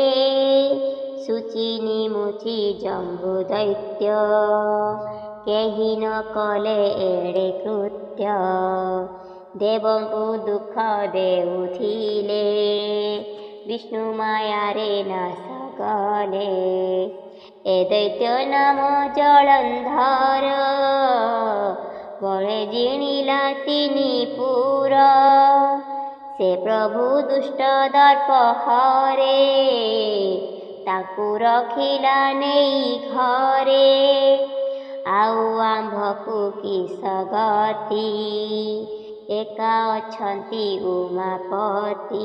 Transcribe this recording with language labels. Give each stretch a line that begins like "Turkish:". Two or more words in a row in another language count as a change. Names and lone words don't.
Odia: ସୁଚି ନିମୁଚି ଜମ୍ବୁ ଦୈତ୍ୟ କେହି ନ କଲେ ଏଡ଼େ କୃତ୍ୟ। ଦେବଙ୍କୁ ଦୁଖ ଦେଉଥିଲେ ବିଷ୍ଣୁ ମାୟା ରେ ନାଶ ଗଲେ। ଏ ଦୈତ୍ୟ ନାମ ଜଳନ୍ଧର ବଳେ ଜିଣିଲା ତିନି ପୁର। ସେ ପ୍ରଭୁ ଦୁଷ୍ଟ ଦର୍ପ ହରେ, ତାକୁ ରଖିଲା ନେଇ ଘରେ। ଆଉ ଆମ୍ଭକୁ କିସ ଗତି, ଏକା ଅଛନ୍ତି ଉମାପତି।